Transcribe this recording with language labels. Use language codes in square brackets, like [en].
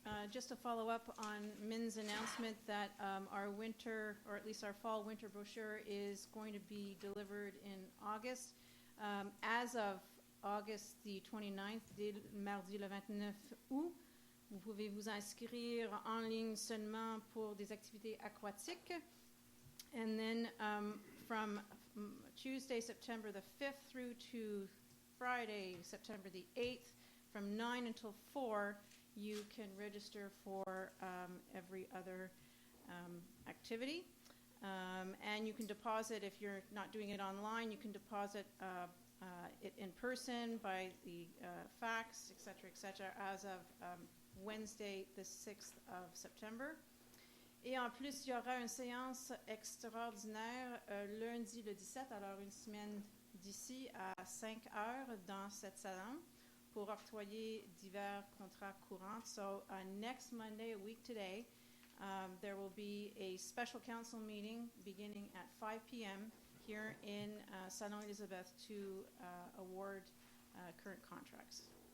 [en] Just to follow up on Min's announcement that our winter, or at least our fall-winter brochure is going to be delivered in August. As of August the 29th, [fr] dès mardi le 29 août, vous pouvez vous inscrire en ligne seulement pour des activités aquatiques. [en] And then from Tuesday, September the 5th through to Friday, September the 8th, from 9 until 4, you can register for every other activity. And you can deposit, if you're not doing it online, you can deposit it in person by the fax, et cetera, as of Wednesday, the 6th of September. [fr] Et en plus, il y aura une séance extraordinaire lundi le 17, alors une semaine d'ici à 5 heures dans cette salon pour octroyer divers contrats courants. [en] So next Monday, a week today, there will be a special council meeting beginning at 5 p.m. here in Salon Elizabeth to award current contracts.